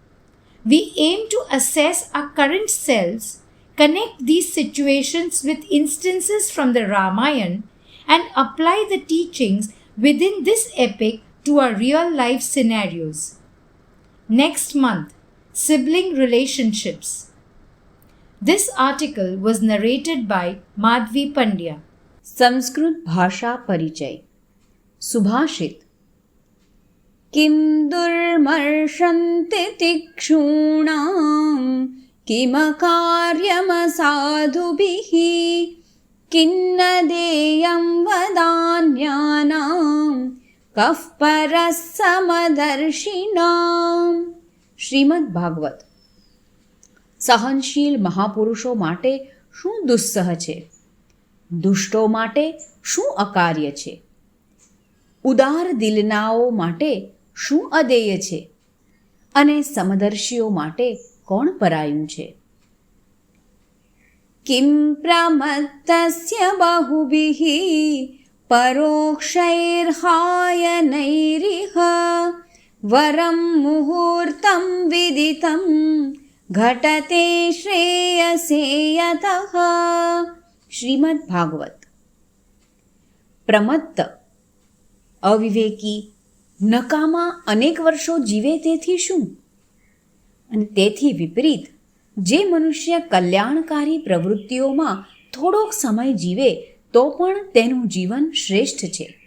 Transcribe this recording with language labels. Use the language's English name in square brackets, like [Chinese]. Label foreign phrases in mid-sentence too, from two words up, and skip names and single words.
[English] We aim to assess our current selves, connect these situations with instances from the Ramayana, and apply the teachings within this epic to our real-life scenarios. Next month, sibling relationships. This article was narrated by Madhvi Pandya. [Sanskrit] संस्कृत भाषा परिचय. सुभाषित. किं दुर्मर्षन्ति तिक्षूणां किमकार्यमसाधुभिः किन्न देयं वदान्यानां कः परः समदर्शिनाम्. [Gujarati] શ્રીમદ ભાગવત. સહનશીલ મહાપુરુષો માટે શું દુસ્સહ છે? દુષ્ટો માટે શું અકાર્ય છે? ઉદાર દિલનાઓ માટે શું અદેય છે? અને સમદર્શીઓ માટે કોણ પરાયું છે? [Sanskrit] किं प्रमत्तस्य बहुभिः परोक्षैर्हायनैरिह वरं मुहूर्तं विदितं घटते श्रेयसे यतः. [Gujarati] શ્રીમદ ભાગવત. પ્રમત્ત, અવિવેકી, નકામા અનેક વર્ષો જીવે તેથી શું? અને તેથી વિપરીત જે મનુષ્ય કલ્યાણકારી પ્રવૃત્તિઓમાં થોડોક સમય જીવે તો પણ તેનું જીવન શ્રેષ્ઠ છે.